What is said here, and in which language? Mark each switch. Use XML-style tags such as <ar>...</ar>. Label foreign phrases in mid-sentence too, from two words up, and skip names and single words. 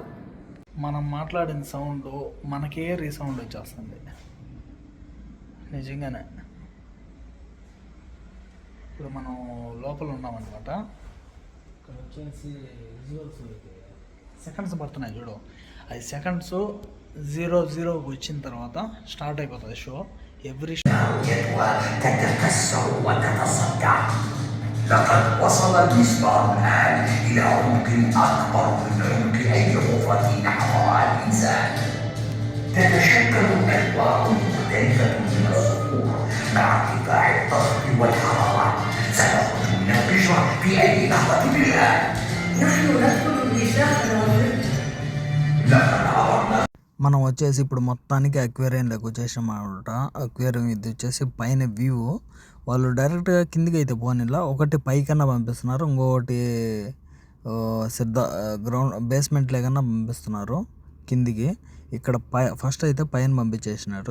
<te>మనం మాట్లాడిన సౌండ్ మనకే రీసౌండ్ వచ్చేస్తుంది నిజంగానే. ఇప్పుడు మనం లోపల ఉన్నామన్నమాట. ఇక్కడ వచ్చేసి</te> <en>visuals seconds</en> <te>పడుతున్నాయి చూడు, అది సెకండ్స్ 00 వచ్చిన తర్వాత స్టార్ట్ అయిపోతుంది షో. ఎవ్రీ</te> <ar>تتكسر وتتصدع. لقد وصل المسبار الآن إلى عمق أكبر من عمق أي غرفة يحفرها الإنسان. تتشكل أجواء مختلفة من الصخور مع ارتفاع الضغط والحرارة. سنخرج من القشرة في أي لحظة الآن. نحن ندخل النساء لقد عبرنا.</ar> <te>మనం వచ్చేసి ఇప్పుడు మొత్తానికి అక్వేరియంలోకి వచ్చేసాం అనమాట. అక్వేరియం ఇది వచ్చేసి పైన వ్యూ. వాళ్ళు డైరెక్ట్గా కిందికి అయితే పోనీలా, ఒకటి పైకన్నా పంపిస్తున్నారు, ఇంకొకటి</te> <en>ground basement</en> <te>లేకన్నా పంపిస్తున్నారు కిందికి. ఇక్కడ ఫస్ట్ అయితే పైన పంపించేసినారు.</te>